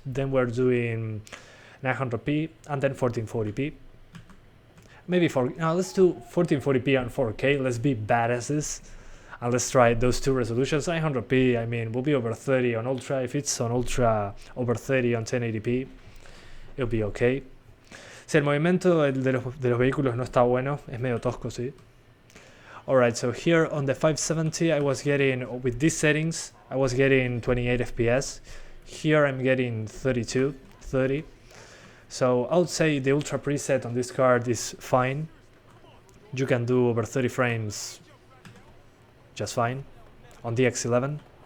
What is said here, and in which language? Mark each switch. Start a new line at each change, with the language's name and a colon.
English: Then we're doing 900p and then 1440p. Maybe let's do 1440p and 4K. Let's be badasses and let's try those two resolutions. 900p, I mean, will be over 30 on Ultra. If it's on Ultra over 30 on 1080p, it'll be okay.
Spanish: Si el movimiento de los vehículos no está bueno, es medio tosco, sí.
English: Alright, so here on the 570 I was getting, with these settings, I was getting 28 FPS. Here I'm getting 30. So I would say the Ultra preset on this card is fine. You can do over 30 frames just fine on the DX11.